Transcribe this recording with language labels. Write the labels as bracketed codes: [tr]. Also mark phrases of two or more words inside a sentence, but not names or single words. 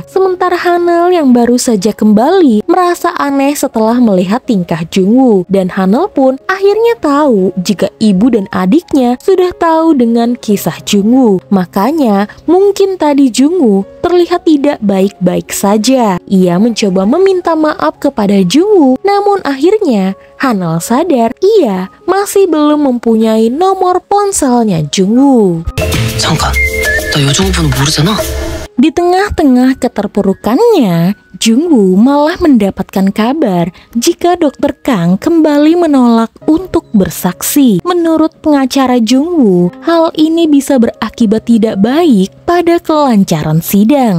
[id] Sementara Hanel yang baru saja kembali merasa aneh setelah melihat tingkah Jungwoo, dan Hanel pun akhirnya tahu jika ibu dan adiknya sudah tahu dengan kisah Jungwoo. Makanya mungkin tadi Jungwoo terlihat tidak baik-baik saja. Ia mencoba meminta maaf kepada Jungwoo, namun akhirnya Hanel sadar ia masih belum mempunyai nomor ponselnya Jungwoo. [ko] 잠깐, 나 여정우 번호 모르잖아. [id] Di tengah-tengah keterpurukannya, Jungwoo malah mendapatkan kabar jika Dr. Kang kembali menolak untuk bersaksi. Menurut pengacara Jungwoo, hal ini bisa berakibat tidak baik pada kelancaran sidang.